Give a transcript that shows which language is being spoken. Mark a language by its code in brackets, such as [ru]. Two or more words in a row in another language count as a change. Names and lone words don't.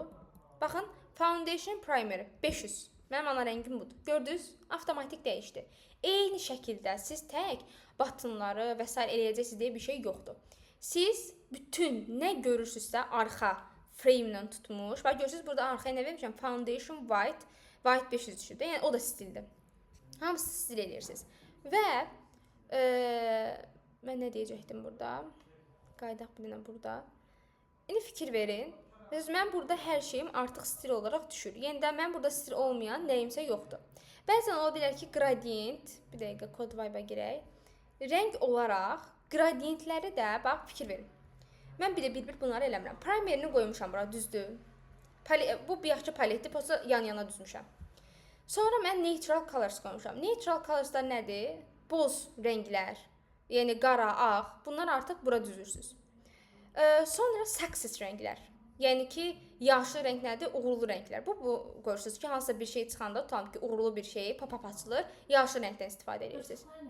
[az] Baxın, Foundation Primer 500. Mənim ana rəngim budur. Gördünüz, avtomatik dəyişdi. Eyni şəkildə siz tək buttonları və s. eləyəcəksiniz deyə bir şey yoxdur. Siz bütün nə görürsünüzsə arxa, frame-lə tutmuş. Bax görürsüz burada arxaya nə vermişəm? Foundation white, white 503-dür. Yəni o da stildir. Hamısı stil edirsiniz. Və mən nə deyəcəkdim burada? Qaydaq bilinə burada. İndi fikir verin. Mən burada hər şeyim artıq stil olaraq düşür. Yəni də mən burada stil olmayan nəyimsə yoxdur. Bəzən ola bilər ki, gradient, bir dəqiqə kod vibe-a girək. Rəng olaraq gradientləri də bax fikir verin. Mən bir bunları eləmirəm. Primerini qoymuşam bura, düzdür. Bu bir yaxşı paletdir, posta yan-yana düzmüşəm. Sonra mən [en] neutral colors [az] qoymuşam. [en] Neutral colorslar [az] nədir? Boz rənglər, yəni qara, ağ, bunlar artıq bura düzürsünüz. Sonra success rənglər. Yəni ki, yaşlı rəng nədir? Uğurlu rənglər. Bu görürsünüz ki, hansısa bir şey çıxanda tutam ki, uğurlu bir şey pop-up açılır, yaşlı rəngdən istifadə edirsiniz.